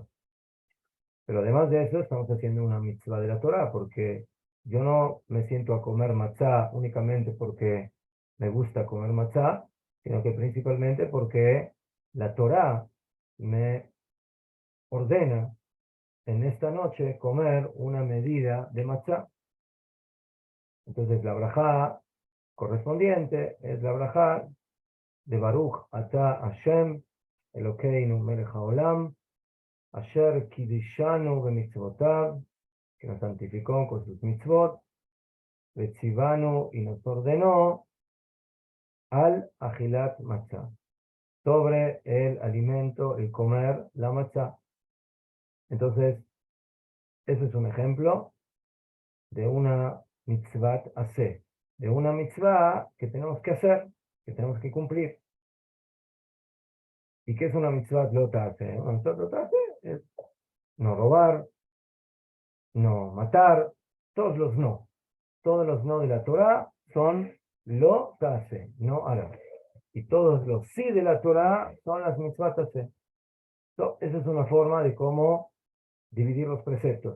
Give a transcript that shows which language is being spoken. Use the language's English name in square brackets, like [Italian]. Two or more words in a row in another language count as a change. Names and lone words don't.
[Spanish] Pero además de eso, estamos haciendo una mitzvah de la Torah, porque yo no me siento a comer matzah únicamente porque me gusta comer matzah, sino que principalmente porque la Torah me ordena en esta noche comer una medida de matzah. Entonces la brajá correspondiente es la brajá de [Hebrew] ברוך אתה השם אלוקינו מלך העולם אשר קדשנו במצוותיו, [Spanish] que nos santificó con sus mitzvot, vetzivanu, y nos ordenó [Hebrew] על אכילת מצה, [Spanish] sobre el alimento, el comer la matzah. Entonces, ese es un ejemplo de una [Hebrew] מצוות עשה, [Spanish] de una mitzvah que tenemos que hacer, que tenemos que cumplir. ¿Y qué es una [Hebrew] מצוות לא עשה? [Spanish] Una [Hebrew] מצוות לא עשה [Spanish] es no robar, no matar, todos los no. Todos los no de la Torah son [Hebrew] לא תעשה, [Spanish] no hará. Y todos los sí de la Torah son las [Hebrew] מצוות תעשה. [Spanish] Esa es una forma de cómo dividir los preceptos.